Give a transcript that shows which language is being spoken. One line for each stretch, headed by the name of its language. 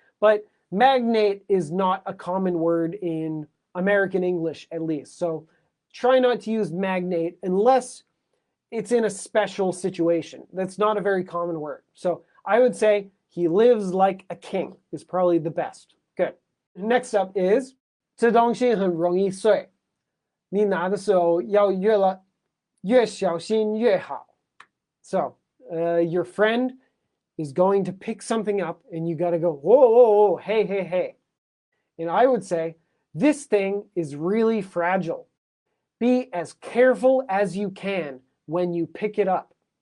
English: But magnate is not a common word in American English, at least. So try not to use magnate unless it's in a special situation. That's not a very common word. So I would say he lives like a king is probably the best. Good. Next up is
Chinese: 这东西很容易碎，你拿的时候要越小心越好。
English: So your friend is going to pick something up and you got to go, whoa, whoa, whoa, hey, hey, hey. And I would say, this thing is really fragile. Be as careful as you can when you pick it up.